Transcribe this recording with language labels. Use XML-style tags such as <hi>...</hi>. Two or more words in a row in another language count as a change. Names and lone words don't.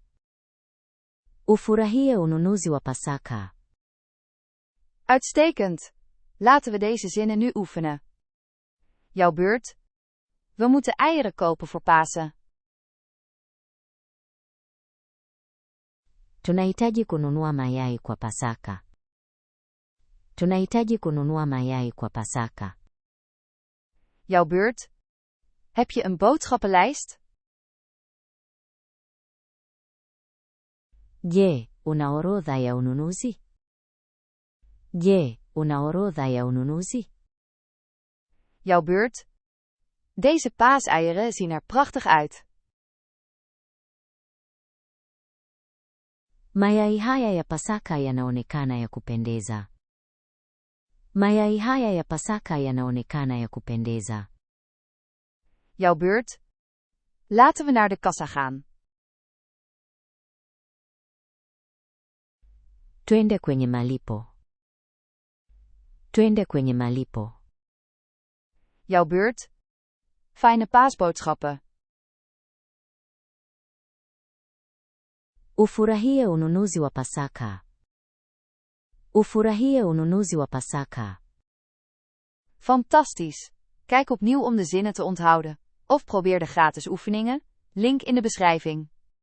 <sw>Ufurahie ununuzi wa Pasaka.</sw> <nl>Uitstekend. Laten we deze zinnen nu oefenen. Jouw beurt. We moeten eieren kopen voor Pasen.</nl> <sw>Tunahitaji kununua mayai kwa Pasaka. Tunahitaji kununua mayai kwa Pasaka.</sw> <nl>Jouw beurt. Heb je een boodschappenlijst?</nl> <sw>Je, una orodha ya ununuzi? Je, una orodha ya ununuzi?</sw> <nl>Jouw beurt. Deze paaseieren zien er prachtig uit.</nl> <sw>Mayai haya ya Pasaka yanaonekana ya kupendeza. Mayai haya ya Pasaka yanaonekana ya kupendeza.</sw> <nl>Jouw beurt. Laten we naar de kassa gaan.</nl> <sw>Twende kwenye malipo. Twende kwenye malipo.</sw> <nl>Jouw beurt. Fijne paasboodschappen.</nl> <sw>Ufurahie ununuzi wa Pasaka. Ufurahie ununuzi wa Pasaka.</sw> <nl>Fantastisch! Kijk opnieuw om de zinnen te onthouden. Of probeer de gratis oefeningen. Link in de beschrijving.</nl>